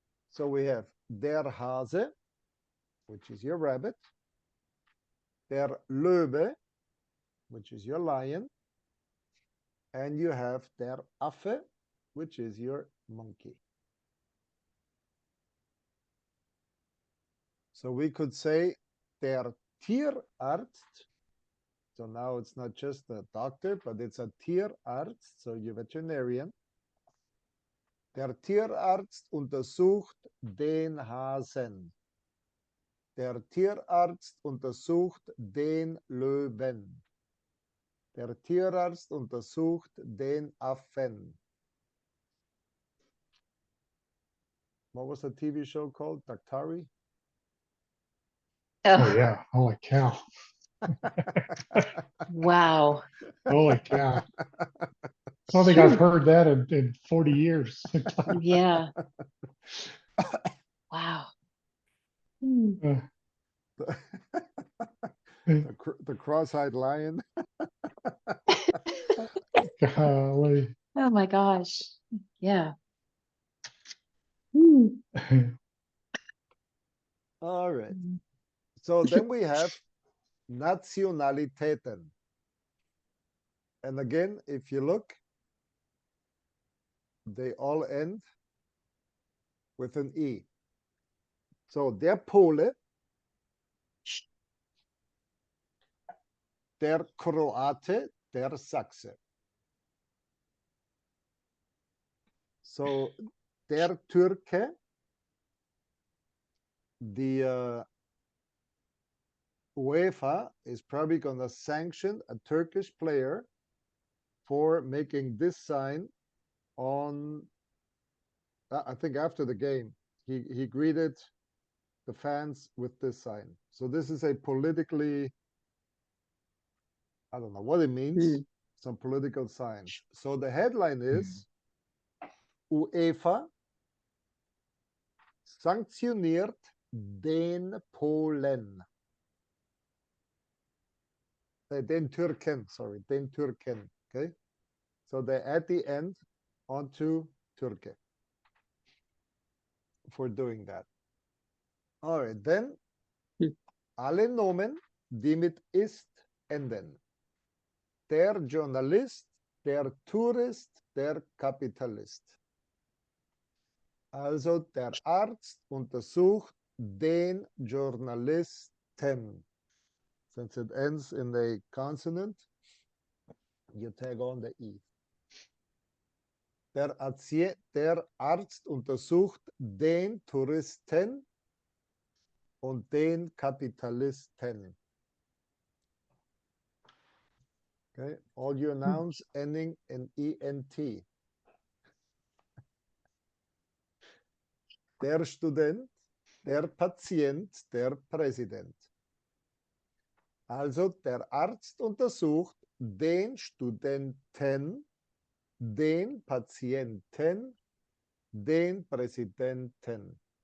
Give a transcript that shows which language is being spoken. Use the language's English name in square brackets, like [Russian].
[English] So we have [German] der Hase, [English] which is your rabbit, [German] der Löwe, [English] which is your lion, and you have [German] der Affe, [English] which is your monkey. So we could say [German] der Tierarzt. [English] So now it's not just a doctor, but it's a Tierarzt, so you're veterinarian. [German] Der Tierarzt untersucht den Hasen. Der Tierarzt untersucht den Löwen. Der Tierarzt untersucht den Affen. [English] What was the TV show called? Daktari? Oh Oh, yeah. Holy cow. wow. Holy cow. I don't think I've heard that in 40 years. Yeah. Wow. Hmm. The cross-eyed lion. Golly. Oh my gosh. Yeah. Hmm. All right. So then we have Nationalitäten. And again, if you look, they all end with an E. [German] So der Pole, der Kroate, der Sachse. [English] So [German] der Türke, [English] the UEFA is probably going to sanction a Turkish player for making this sign on, I think after the game. He greeted the fans with this sign. So this is a politically, I don't know what it means, some political sign. So the headline is [German] UEFA sanktioniert den Polen. Den Türken, [English] sorry, [German] den Türken. [English] Okay. So they at the end onto Turkey for doing that. All right, then [German] alle Nomen, die mit ist enden. Der Journalist, der Tourist, der Kapitalist. Also der Arzt untersucht den Journalisten. [English] Since it ends in a consonant, you tag on the E. [German] Der Arzt untersucht den Touristen und den Kapitalisten. [English] Okay, all your nouns ending in ENT. [German] Der Student, der Patient, der Präsident. [English] Also [German] der Arzt untersucht den Studenten, den Patienten, den Präsidenten.